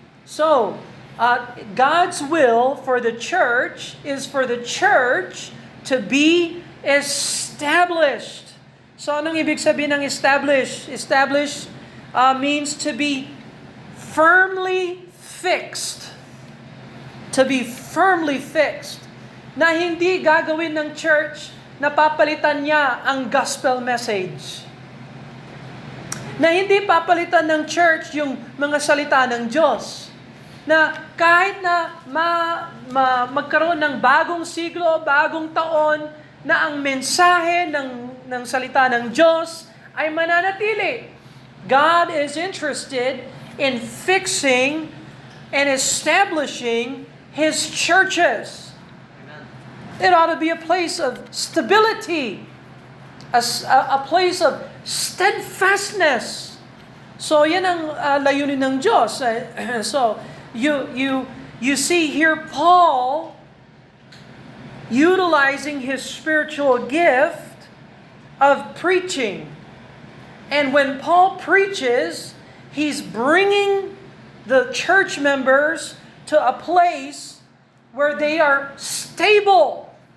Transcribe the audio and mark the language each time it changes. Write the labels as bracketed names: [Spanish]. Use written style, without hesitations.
[English] So, God's will for the church is for the church to be established. So, [Filipino] anong ibig sabihin ng [English] establish? Establish means to be firmly fixed. To be firmly fixed. [Filipino] Na hindi gagawin ng church na papalitan niya ang gospel message. Na hindi papalitan ng church yung mga salita ng Diyos. Na kahit na magkaroon ng bagong siglo, bagong taon, na ang mensahe ng salita ng Diyos ay mananatili. [English] God is interested in fixing and establishing His churches. It ought to be a place of stability, a place of steadfastness. [Filipino] So yan ang layunin ng Diyos. [English] So you see here Paul utilizing his spiritual gift of preaching. And when Paul preaches, he's bringing the church members to a place where they are stable.